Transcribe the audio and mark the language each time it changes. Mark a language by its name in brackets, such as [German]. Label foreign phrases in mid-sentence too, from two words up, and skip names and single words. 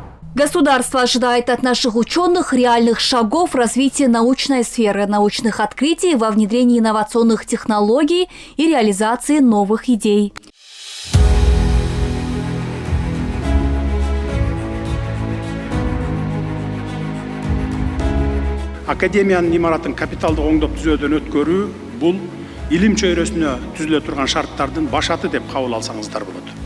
[Russian] Государство ожидает от наших ученых реальных шагов в развитии научной сферы, научных открытий во внедрении инновационных технологий и реализации новых идей. [Kyrgyz] Академиянын имаратын капиталдык оңдоп түзөөдөн өткөрүү бул илим чөйрөсүнө түзүлө турган шарттардын башаты деп кабыл алсаңыздар болот.